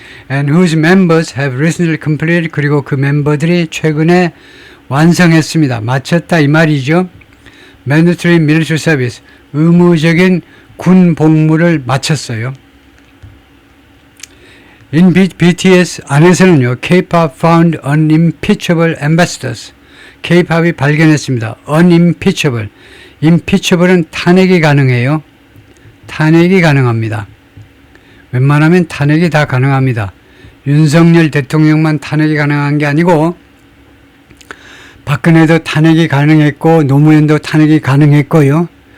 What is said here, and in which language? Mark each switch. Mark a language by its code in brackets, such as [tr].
[en] and whose members have recently completed [ko] 그리고 그 멤버들이 최근에 완성했습니다. 마쳤다 이 말이죠. [en] mandatory military service [ko] 의무적인 군 복무를 마쳤어요. [en] In BTS [ko] 안에서는요, [en] K-pop found unimpeachable ambassadors. [ko] K-pop이 발견했습니다. unimpeachable. impeachable은 탄핵이 가능해요. 탄핵이 가능합니다. 웬만하면 탄핵이 다 가능합니다. 윤석열 대통령만 탄핵이 가능한 게 아니고 박근혜도 탄핵이 가능했고 노무현도 탄핵이 가능했고요.